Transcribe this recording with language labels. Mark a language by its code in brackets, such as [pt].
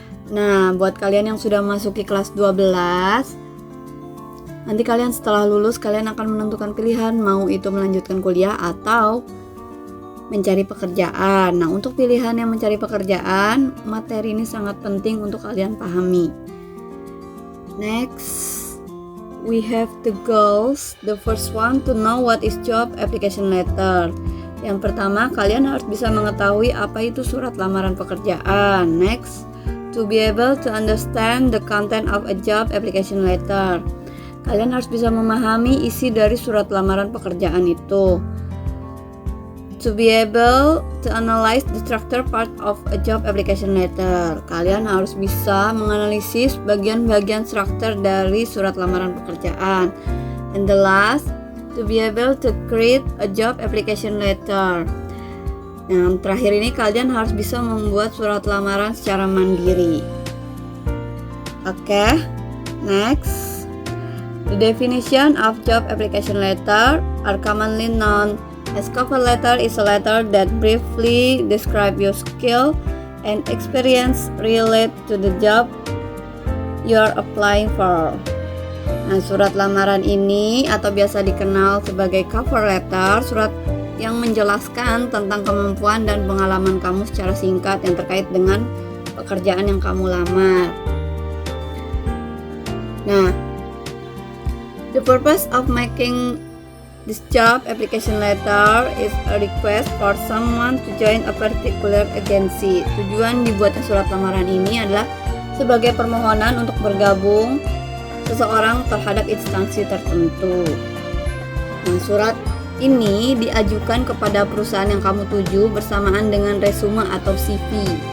[id] Nah, buat kalian yang sudah masuki kelas 12, nanti kalian setelah lulus kalian akan menentukan pilihan mau itu melanjutkan kuliah atau mencari pekerjaan. Nah, untuk pilihan yang mencari pekerjaan, materi ini sangat penting untuk kalian pahami. [en] Next, we have the goals. The first one, to know what is job application letter. [id] Yang pertama, kalian harus bisa mengetahui apa itu surat lamaran pekerjaan. [en] Next, to be able to understand the content of a job application letter. [id] Kalian harus bisa memahami isi dari surat lamaran pekerjaan itu. [en] To be able to analyze the structure part of a job application letter. [id] Kalian harus bisa menganalisis bagian-bagian struktur dari surat lamaran pekerjaan. [en] And the last, to be able to create a job application letter. [id] Yang terakhir ini kalian harus bisa membuat surat lamaran secara mandiri. [en] Oke, next. The definition of job application letter are commonly known as cover letter is a letter that briefly describe your skill and experience related to the job you're applying for. [id] Nah, surat lamaran ini atau biasa dikenal sebagai cover letter, surat yang menjelaskan tentang kemampuan dan pengalaman kamu secara singkat yang terkait dengan pekerjaan yang kamu lamar. [en] Nah, the purpose of making this job application letter is a request for someone to join a particular agency. [id] Tujuan dibuatnya surat lamaran ini adalah sebagai permohonan untuk bergabung seseorang terhadap instansi tertentu. Nah, surat ini diajukan kepada perusahaan yang kamu tuju bersamaan dengan resume atau CV.